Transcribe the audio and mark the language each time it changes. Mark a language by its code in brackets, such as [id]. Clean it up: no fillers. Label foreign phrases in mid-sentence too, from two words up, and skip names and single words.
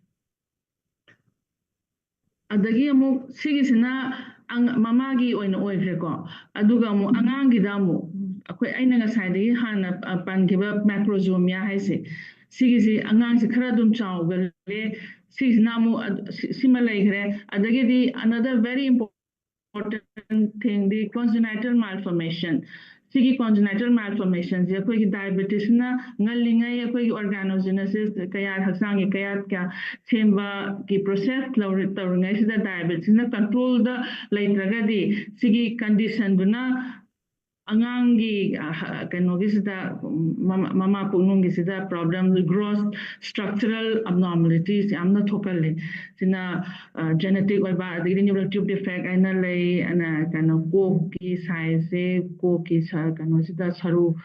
[mni] ꯑꯗꯒꯤ ꯑꯃꯨꯛ ꯁꯤꯒꯤꯁꯤꯅ ꯃꯃꯥꯒꯤ ꯑꯣꯏꯅ ꯑꯣꯏꯈ꯭ꯔꯦꯀꯣ ꯑꯗꯨꯒ ꯑꯃꯨꯛ ꯑꯉꯥꯡꯒꯤꯗ ꯑꯃꯨꯛ ꯑꯩꯅ ꯉꯁꯥꯏꯗꯒꯤ ꯍꯥꯟꯅ ꯄꯟꯈꯤꯕ ꯃꯥꯏꯀ꯭ꯔꯣꯖꯣꯃꯤꯌꯥ ꯍꯥꯏꯁꯦ ꯁꯤꯒꯤꯁꯤ ꯑꯉꯥꯡꯁꯤ ꯈꯔ ꯑꯗꯨꯝ ꯆꯥꯎꯒꯜꯂꯦ ꯁꯤꯁꯤꯅ ꯑꯃꯨꯛ ꯁꯤꯃ ꯂꯩꯈ꯭ꯔꯦ ꯑꯗꯒꯤꯗꯤ [en] another very important thing the congenital malformation [mni] ꯁꯤꯒꯤ [en] congenital malformationꯁꯦ [mni] ꯑꯩꯈꯣꯏꯒꯤ ꯗꯥꯏꯕꯦꯇꯤꯁꯅ ꯉꯜꯂꯤꯉꯩ ꯑꯩꯈꯣꯏꯒꯤ ꯑꯣꯔꯒꯥꯅꯣꯖꯦꯅꯦꯁꯤꯁ ꯀꯌꯥ ꯍꯛꯆꯥꯡꯒꯤꯀꯌꯥ ꯁꯦꯝꯕꯒꯤ ꯄ꯭ꯔꯣꯁꯦꯁ ꯇꯧꯔꯤꯉꯩꯁꯤꯗ ꯗꯥꯏꯕꯦꯇꯤꯁꯅ ꯀꯟꯇ꯭ꯔꯣꯜꯗ ꯂꯩꯇ꯭ꯔꯒꯗꯤ ꯁꯤꯒꯤ ꯀꯟꯗꯤꯁꯟꯗꯨꯅ ꯑꯉꯥꯡꯒꯤ ꯀꯩꯅꯣꯒꯤꯁꯤꯗ ꯃꯃꯥ ꯄꯨꯛꯅꯨꯡꯒꯤꯁꯤꯗ ꯄ꯭ꯔꯣꯕ꯭ꯂꯦꯝ [en] gross structural abnormalities [mni] ꯌꯥꯝꯅ ꯊꯣꯛꯀꯜꯂꯤ ꯁꯤꯅ ꯖꯦꯅꯦꯇꯤꯛ ꯑꯣꯏꯕ ꯑꯗꯒꯤꯗꯤ [en] neural tube defect [mni] ꯍꯥꯏꯅ ꯂꯩ ꯀꯩꯅꯣ ꯀꯣꯛꯀꯤ ꯁꯥꯏꯖꯁꯦ ꯀꯣꯛꯀꯤ ꯀꯩꯅꯣꯁꯤꯗ ꯁꯔꯨ